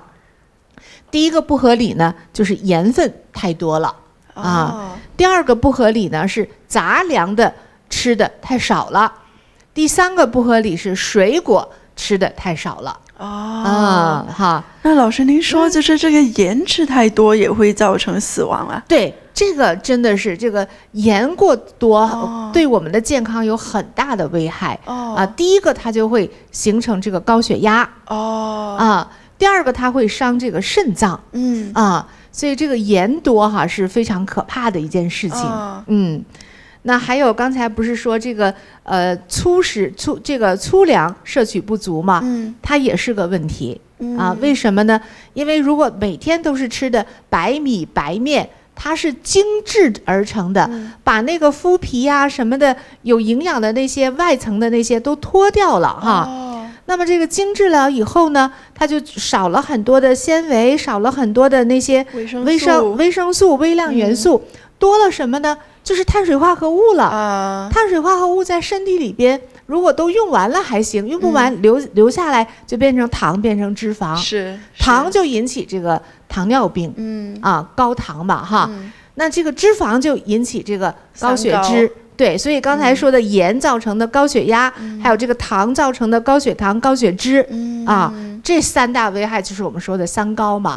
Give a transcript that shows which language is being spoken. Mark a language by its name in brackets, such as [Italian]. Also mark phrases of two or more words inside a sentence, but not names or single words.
[Chinese] 第一個不合理呢，就是鹽分太多了啊。第二個不合理呢，是雜糧的吃的太少了。第三個不合理是水果吃的太少了。哈。那老師您說，就是這個鹽吃太多也會造成死亡啊？對。這個真的是這個鹽過多，對我們的健康有很大的危害。第一個它就會形成這個高血壓。第二個它會傷這個腎臟。所以這個鹽多哈是非常可怕的一件事情。那還有剛才不是說這個粗糧攝取不足嘛？它也是個問題啊。為什麼呢？因為如果每天都是吃的白米白麵，它是精製而成的，把那個麩皮啊什麼的有營養的那些外層的那些都脫掉了哈。那麼這個精製了以後呢，它就少了很多的纖維，少了很多的那些維生素、微量元素，多了什麼呢？就是碳水化合物了。碳水化合物在身體裡邊，如果都用完了還行，用不完留下來就變成糖，變成脂肪。糖就引起這個糖尿病。高糖嘛哈。那這個脂肪就引起這個高血脂。對，所以剛才說的鹽造成的高血壓，還有這個糖造成的高血糖、高血脂這三大危害就是我們說的三高嘛。